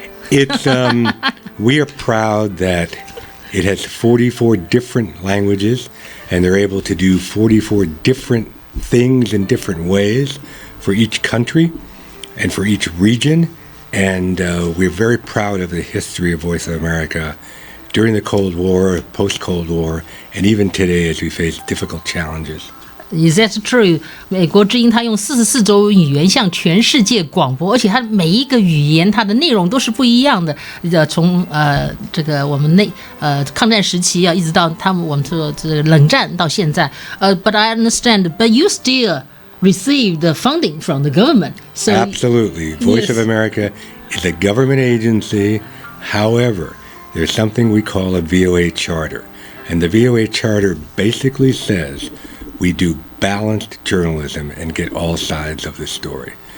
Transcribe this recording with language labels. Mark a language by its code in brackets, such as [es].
[en] It's we are proud that it has 44 different languages, and they're able to do 44 different things in different ways for each country and for each region. And we're very proud of the history of Voice of America. during the Cold War, post-Cold War, and even today as we face difficult challenges. Is that true? [zh] 美国之音它用44种语言向全世界广播，而且它每一个语言它的内容都是不一样的。从这个我们抗战时期啊，一直到我们说这个冷战到现在。 [en] But I understand. But you still receive the funding from the government. So Absolutely. Voice of America is a government agency. However, there's something we call a VOA charter, and the VOA charter basically says we do balanced journalism and get all sides of the story.